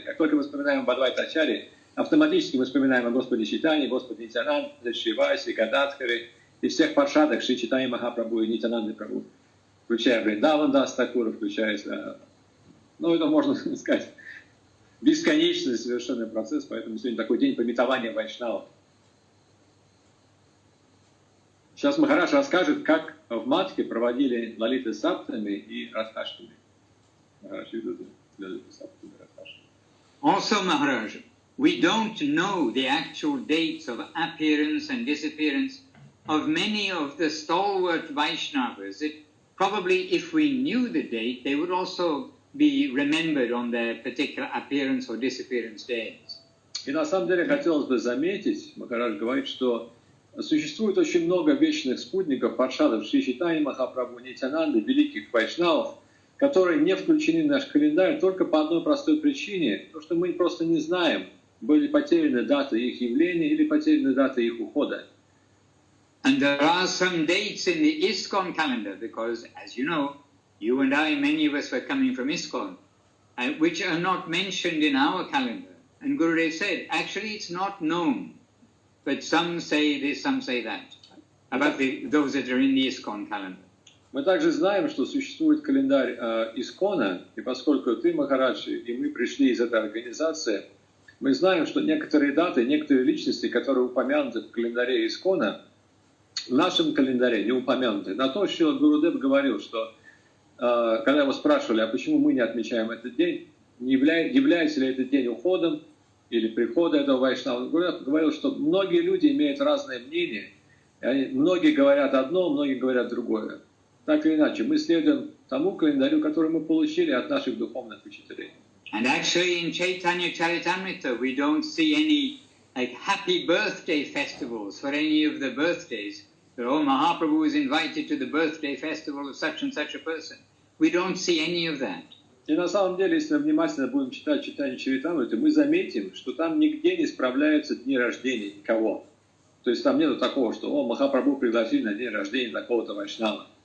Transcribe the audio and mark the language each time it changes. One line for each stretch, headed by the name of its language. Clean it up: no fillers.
Russian: Как только мы вспоминаем об Адвайта Ачарьи, автоматически мы вспоминаем о Господе Чайтанье, Господе Нитянанде, Шривасе, Гададхаре и всех паршадах Шри Чайтаньи Махапрабху и Нитянанды Прабху, включая Вриндаван Дас Тхакура, включая, ну это можно сказать, бесконечный совершенный процесс, поэтому сегодня такой день памятования вайшнавов. Сейчас Махарадж расскажет, как в Матхе проводили Лалиты Саптами и Радхаштами. Махарадж ведут Лалиты Саптами и Радхаштами.
English: Also, Maharaj, we don't know the actual dates of appearance and disappearance of many of the stalwart Vaishnavas. Probably if we knew the date, they would also be remembered on their particular appearance or disappearance days.
Russian: И на самом деле хотелось бы заметить, Махарадж говорит, что существует очень много вечных спутников, паршадов Шри Чайтаньи Махапрабху, Нитьянанды, великих вайшнавов, которые не включены в наш календарь только по одной простой причине, потому что мы просто не знаем, были потеряны даты их явления или потеряны даты их ухода.
English: And there are some dates in the ISKCON calendar, because, as you know, you and I, many of us were coming from ISKCON, which are not mentioned in our calendar. And Gurudev said, actually it's not known, but some say this, some say that, about those that are in the ISKCON calendar.
Russian: Мы также знаем, что существует календарь ИСККОНа, и поскольку ты, Махарадж, и мы пришли из этой организации, мы знаем, что некоторые даты, некоторые личности, которые упомянуты в календаре ИСККОНа, в нашем календаре не упомянуты. На то, что Гурудев говорил, что когда его спрашивали, а почему мы не отмечаем этот день, является ли этот день уходом или приходом этого вайшнава, Гурудев говорил, что многие люди имеют разное мнение, многие говорят одно, многие говорят другое. Так или иначе, мы следуем тому календарю, который мы получили от наших духовных учителей.
English: And actually in Chaitanya Charitamrita we don't see any like happy birthday festivals for any of the birthdays. Oh, Mahaprabhu is invited to the birthday festival of such and such a person. We don't see any of that.
Russian: И на самом деле, если мы внимательно будем читать Чайтанья Чаритамриту, мы заметим, что там нигде не справляются дни рождения никого. То есть там нету такого, что о, Махапрабху пригласили на день рождения такого-то вайшнава.